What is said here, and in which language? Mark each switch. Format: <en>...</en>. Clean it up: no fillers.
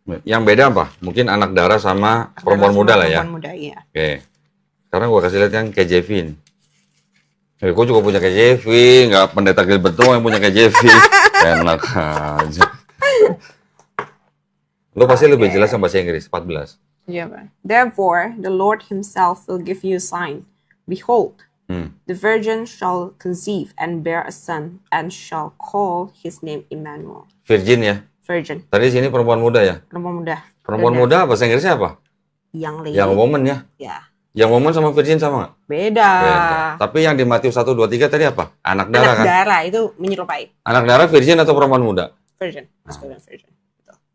<id>Yang beda apa? Mungkin anak darah sama perempuan muda lah ya. Perempuan muda, iya. Oke. Sekarang gue kasih lihat yang KJV ini. Gue juga punya KJV, nggak pendeta Gilbert doang yang punya KJV. Enak aja. Lo pasti lebih jelas yang bahasa Inggris, 14.</id> <en>Yeah, Therefore, the Lord himself will give you a sign. Behold, The virgin shall conceive and bear a son and shall call his name Emmanuel.</en> <id>Virgin ya? Virgin. Tadi sini perempuan muda ya? Perempuan muda. Perempuan muda bahasa Inggrisnya apa?</id> <en>Young lady. Young woman ya?</en> <id>Ya. Young woman sama virgin sama nggak? Beda. Tapi yang di Matius 1, 2, 3 tadi apa? Anak darah kan? Anak darah itu menyerupai. Anak darah virgin atau perempuan muda? Virgin. Virgin. Betul.</id>